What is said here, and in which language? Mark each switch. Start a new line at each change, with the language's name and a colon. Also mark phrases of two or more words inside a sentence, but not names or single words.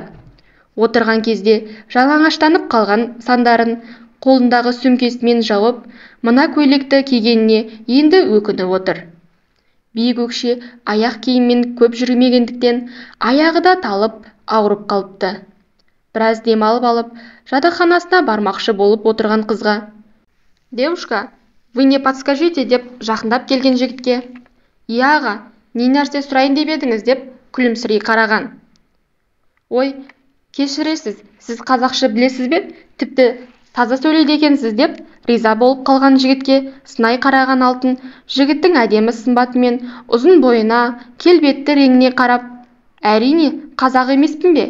Kazakh: Отырған кезде жалаңаштанып қалған сандарын қолындағы сөмкесімен жауып, мына көйлекті кигеніне енді өкініп отыр. Биік өкше аяқ киіммен көп жүрмегендіктен аяғы да талып, ауырып қалыпты. Біраз демалып алып, жатақханасына бармақшы болып отырған қызға:
Russian: «Девушка, вы не подскажите?»
Kazakh: деп жақындап келген жігітке: «Иә аға, не нәрсе сұрайын деп едіңіз?» деп күлімсірей қараған. «Ой, кешіресіз, сіз қазақша білесіз бе? Тіпті таза сөйлейді екенсіз?» деп риза болып қалған жігітке сынай қараған Алтын жігіттің әдемі сымбатымен ұзын бойына, келбетті реңіне қарап: «Әрине, қазақ емеспін бе?